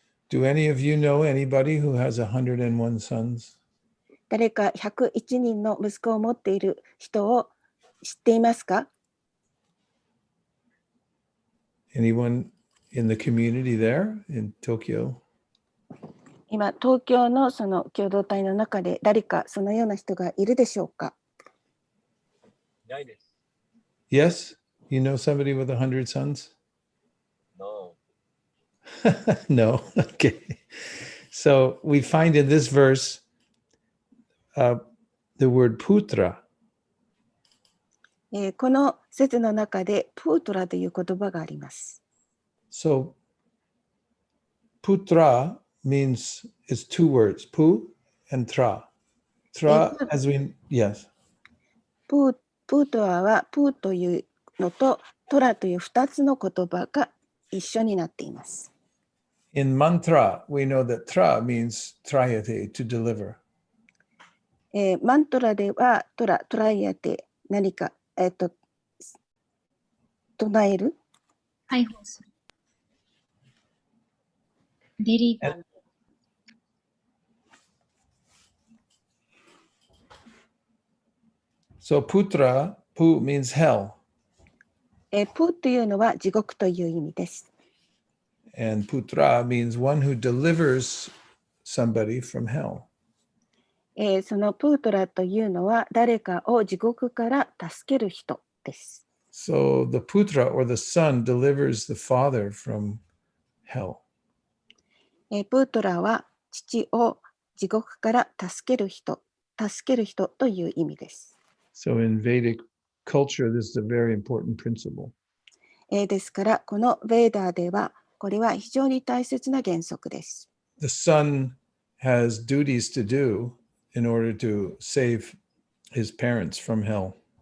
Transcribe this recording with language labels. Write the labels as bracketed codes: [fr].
[en] Do any of you know anybody who has 101 sons? [ja] 誰か101人の息子を持っている人を知っていますか？ [en] Anyone in the community there in Tokyo? [ja] 今、東京のその共同体の中で誰かそのような人がいるでしょうか？ないです。 [en] Yes? You know somebody with 100 sons? No. No. Okay. So we find in this verse the word putra. [ja] この説の中でプートラという言葉があります。 [en] So putra means is two words, pu and tra. Tra, as we, yes. [ja] プートラはプーというのとトラという2つの言葉が一緒になっています。 [en] In mantra, we know that tra means trayate, to deliver. [ja] マントラではトライアテ何か、唱える解放する。 [en] デリバー。 So putra, pu means hell. [ja] プというのは地獄という意味です。 [en] And putra means one who delivers somebody from hell. [ja] そのプートラというのは誰かを地獄から助ける人です。 [en] So the putra or the son delivers the father from hell. [ja] プートラは父を地獄から助ける人という意味です。 [en] So in Vedic culture, this is a very important principle. [ja] ですからこのヴェーダーではこれは非常に大切な原則です。 [en] The son has duties to do in order to save his parents from hell.